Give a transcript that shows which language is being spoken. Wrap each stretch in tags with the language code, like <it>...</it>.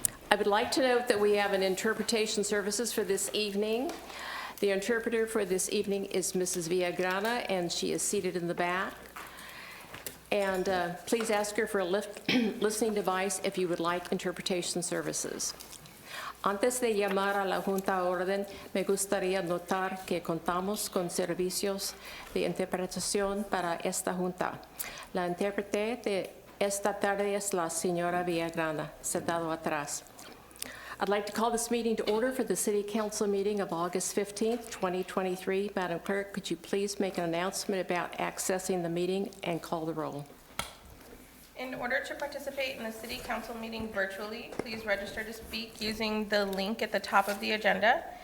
<en>I would like to note that we have an interpretation services for this evening. The interpreter for this evening is Mrs. Villagrana, and she is seated in the back. And please ask her for a listening device if you would like interpretation services.</en> <es>Antes de llamar a la Junta a orden, me gustaría notar que contamos con servicios de interpretación para esta Junta. La intérprete de esta tarde es la señora Villagrana, sentado atrás.</es> <en>I'd like to call this meeting to order for the City Council meeting of August 15th, 2023. Madam Clerk, could you please make an announcement about accessing the meeting and call the roll? In order to participate in the City Council meeting virtually, please register to speak using the link at the top of the agenda.</en>